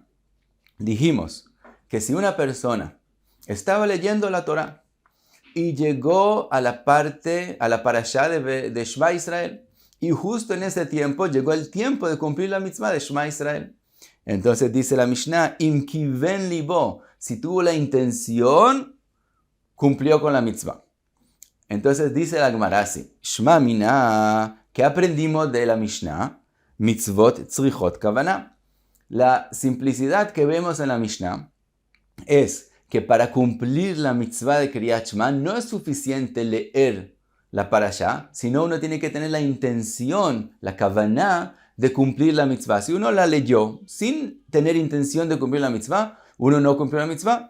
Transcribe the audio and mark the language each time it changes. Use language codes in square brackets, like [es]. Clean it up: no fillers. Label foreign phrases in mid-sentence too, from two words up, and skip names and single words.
[es] Dijimos que si una persona estaba leyendo la Torah y llegó a la parashá de Shema Israel, y justo en ese tiempo llegó el tiempo de cumplir la mitzvah de Shema Israel. Entonces dice la Mishnah, [he] אם כיוון ליבו, [es] si tuvo la intención, cumplió con la mitzvah. Entonces dice la Gemara así, [he] שמע מינה, [es] ¿qué aprendimos de la Mishnah? [he] מצוות צריכות כוונה. [es] La simplicidad que vemos en la Mishnah es que para cumplir la mitzvah de Kriyat Shema no es suficiente leer la parashá, sino uno tiene que tener la intención, la kavanah, de cumplir la mitzvah. Si uno la leyó sin tener intención de cumplir la mitzvah, uno no cumplió la mitzvah.